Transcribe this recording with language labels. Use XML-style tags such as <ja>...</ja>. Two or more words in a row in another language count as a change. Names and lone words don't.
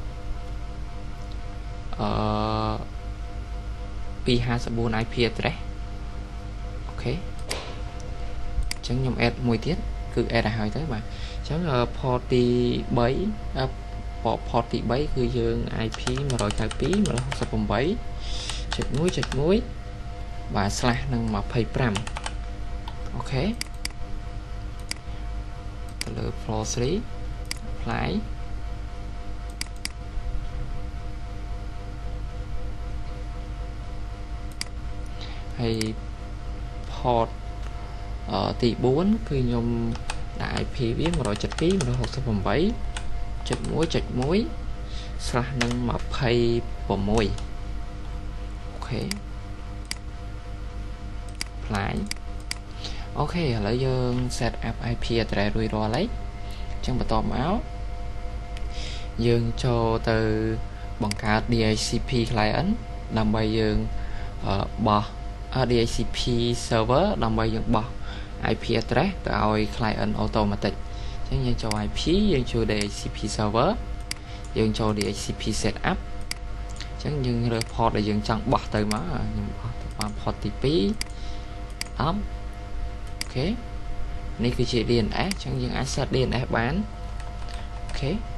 <km>254</km> <en>IP address</en> <km>អូខេអញ្ចឹងខ្ញុំ add មួយទៀតគឺ add ឲ្យហើយទៅបាទអញ្ចឹង port ទី3 port ទី3គឺយើង IP 192.168.1.1 បាទ /នឹង 25អូខេទៅលើ</km> <en>floor 3 apply</en> <km>ហើយ port ទី4គឺខ្ញុំដាក់ IP វា 172.168.1.1/នឹង 26អូខេ apply អូខេឥឡូវយើង</km> <en>set up IP address</en> <km>រួច រាល់ហើយអញ្ចឹងបន្តមកយើងចូលទៅបង្កើត</km> <en>DHCP client</en> <km>ដើម្បីយើងបោះ</km> <en>DHCP server</en> <km>ដើម្បីយើង បោះ</km> <en>IP address</en> <km>ទៅឲ្យ</km> <en>client automatic</en> <km>អញ្ចឹងយើងចូល IP យើងចូល</km> <en>DHCP server</en> <km>យើងចូល</km> <en>DHCP setup</en> <km>អញ្ចឹងយើងរើស port ដែលយើងចង់បោះទៅមកខ្ញុំបោះទៅបាន port ទី2 10 អូខេនេះគឺជា DNS អញ្ចឹងយើងអាច</km> <en>set DNS</en> <km>បានអូខេ</km>